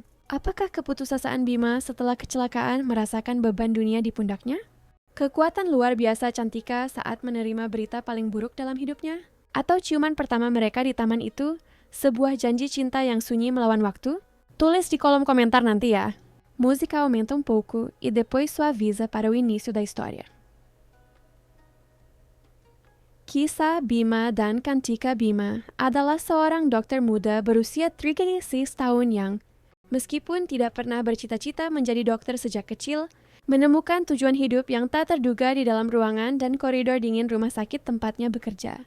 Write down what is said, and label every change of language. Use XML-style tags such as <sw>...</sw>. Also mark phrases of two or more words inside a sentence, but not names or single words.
<id>Apakah keputusasaan Bima setelah kecelakaan merasakan beban dunia di pundaknya? Kekuatan luar biasa Cantika saat menerima berita paling buruk dalam hidupnya? Atau ciuman pertama mereka di taman itu, sebuah janji cinta yang sunyi melawan waktu? Tulis di kolom komentar nanti ya.</id> <pt>Música aumenta pouco e depois suaviza para o início da história.</pt> <id>Kisah Bima dan Cantika. Bima adalah seorang dokter muda berusia 36 tahun yang, meskipun tidak pernah bercita-cita menjadi dokter sejak kecil, menemukan tujuan hidup yang tak terduga di dalam ruangan dan koridor dingin rumah sakit tempatnya bekerja.</id>